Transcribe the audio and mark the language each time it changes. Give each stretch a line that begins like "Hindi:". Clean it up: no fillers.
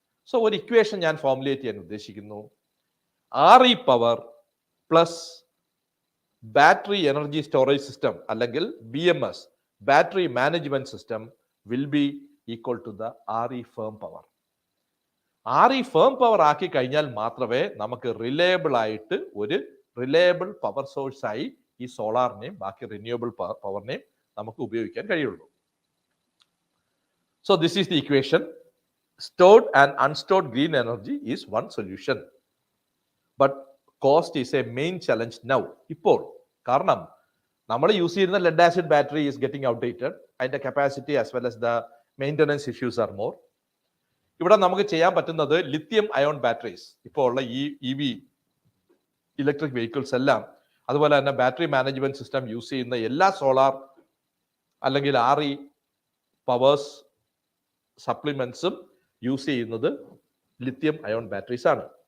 English: So
Malayalam: ഒരു equation ഞാൻ formulate ചെയ്യാൻ ഉദ്ദേശിക്കുന്നു.
English: RE power plus battery energy storage system അല്ലെങ്കിൽ BMS battery management system will be equal to the RE firm power.
Malayalam: RE firm power ആക്കി കഴിഞ്ഞാൽ മാത്രമേ നമുക്ക് റിലയബിൾ ആയിട്ട് ഒരു റിലയബിൾ പവർ സോഴ്സ് ആയി ഈ സോളാറിനെയും ബാക്കി റിന്യൂവബിൾ പവറിനെയും നമുക്ക് ഉപയോഗിക്കാൻ കഴിയുള്ളൂ.
English: So this is the equation. Stored and unstored green energy is one solution. But cost is a main challenge now.
Malayalam: ഇപ്പോൾ കാരണം നമ്മൾ യൂസ് ചെയ്യുന്ന lead acid battery
English: Is getting outdated.
Malayalam: അതിന്റെ capacity
English: As well as the maintenance issues are more.
Malayalam: ഇവിടെ നമുക്ക് ചെയ്യാൻ പറ്റുന്നത് lithium ion batteries, ഇപ്പോൾ ഉള്ള ഈ EV ഇലക്ട്രിക് വെഹിക്കിൾസ് എല്ലാം, അതുപോലെ തന്നെ ബാറ്ററി മാനേജ്മെന്റ് സിസ്റ്റം യൂസ് ചെയ്യുന്ന എല്ലാ സോളാർ അല്ലെങ്കിൽ RE പവേഴ്സ് സപ്ലിമെന്റ്സും യൂസ് ചെയ്യുന്നത് ലിത്യം അയോൺ ബാറ്ററീസ് ആണ്.